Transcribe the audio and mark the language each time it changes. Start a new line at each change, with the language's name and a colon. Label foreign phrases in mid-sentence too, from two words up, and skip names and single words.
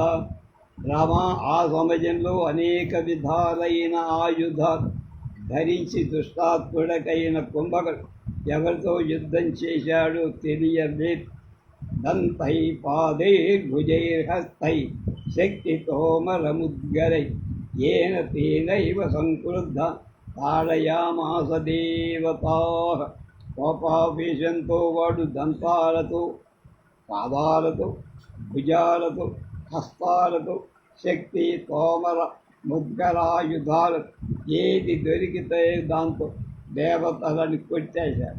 Telugu: రామ, ఆ సమయంలో అనేక విధాలైన ఆయుధాలు ధరించి దుష్టాత్ముడకైన కుంభకుడు ఎవరితో యుద్ధం చేశాడో తెలియలేదు.
Sanskrit: దంతై పాదైర్భుజైర్హస్తై శక్తితోమరముద్గరై येन तेनैव संक्रुद्ध ताडयामास देवताः.
Telugu: కోపావేశంతో వాడు దంతాలతో, పాదాలతో, భుజాలతో, హస్తాలతో, శక్తి తోమర ముద్గరాయుధాలతో ఏది దొరికితే దాంతో దేవతలని కొట్టేశారు.